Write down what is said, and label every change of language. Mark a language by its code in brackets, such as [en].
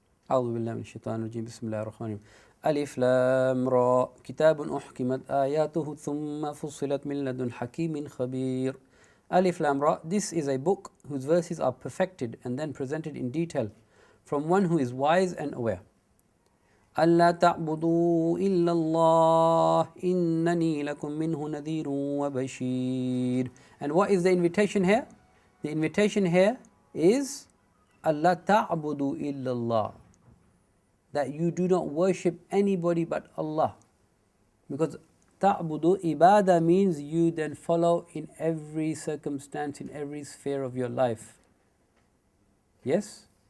[ar] أعوذ بالله من الشيطان الرجيم بسم الله الرحمن الرحيم ألف لام را كتاب أحكمت آياته ثم فصلت من لدن حكيم خبير. [en] Alif Lam Ra, this is a book whose verses are perfected and then presented in detail from one who is wise and aware. [ar] ألا تعبدوا إلا الله إنني لكم منه نذير وبشير. [en] And what is the invitation here? The invitation here is [ar] Allah ta'budu illallah, [en] that you do not worship anybody but Allah. Because ta'budu ibadah means you then follow in every circumstance, in every sphere of your life. Yes?